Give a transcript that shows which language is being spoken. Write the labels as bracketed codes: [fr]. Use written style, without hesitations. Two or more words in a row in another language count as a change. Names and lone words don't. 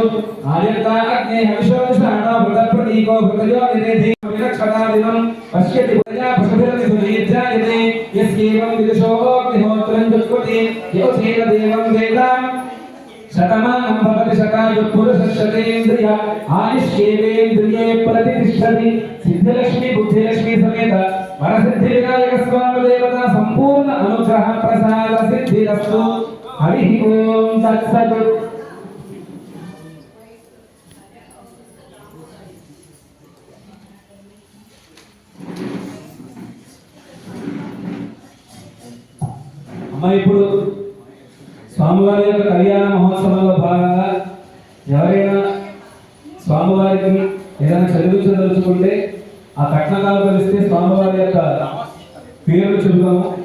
[sa] आयुर्ता अग्नेः विश्वविषाणो भृतप्रतीको भृतयो निरेधि विलक्षणादिनं पश्यति प्रजा पशुभिर्निधुनेज्जायते यस्येवं विदुषोऽग्निहोत्रं जुह्वति योऽथेन देवं वेदाम् शतमानं भवति शतायुः पुरुषः शतेन्द्रिय आयुष्येवेन्द्रिये प्रतिष्ठति सिद्धिलक्ष्मी बुद्धिलक्ष्मी समेत वरसिद्धिविनायक स्वामी देवता संपूर्ण अनुग्रह प्रसाद सिद्धिरस्तु हरिः ओम तत्सत् [te] అమ్మ ఇప్పుడు స్వామివారి యొక్క కళ్యాణ మహోత్సవంలో భాగంగా ఎవరైనా స్వామివారికి ఏదైనా చదివించదలుచుకుంటే ఆ కట్నకాలు కలిస్తే స్వామివారి యొక్క పేర్లు చెబుతాము.